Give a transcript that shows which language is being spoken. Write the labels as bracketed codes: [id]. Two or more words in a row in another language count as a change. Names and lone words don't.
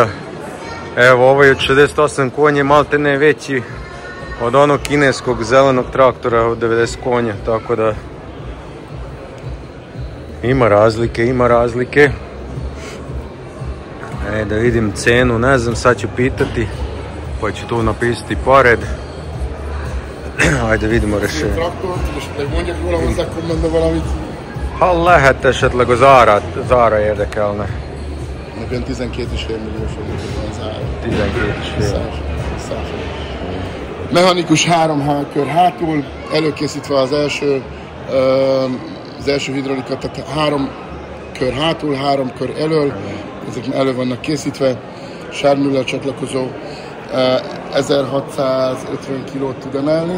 [sr] Evo, ovaj od 68 konja malte ne veći od onog kineskog zelenog traktora od 90 konja, tako da ima razlike. Da vidim cenu, ne znam, sad ću pitati, pa ću tu napisati pored. Ajde vidimo rešenje. [hu] Ha, lehet esetleg az ára érdekelne. Ilyen 12,5 milliós van az ára. 12,5. Mechanikus 3 kör hátul, előkészítve az első hidrolika, tehát 3 kör hátul, 3 kör elől, ezek elő vannak készítve, Sármüller csatlakozó 1650 kilót tud emelni.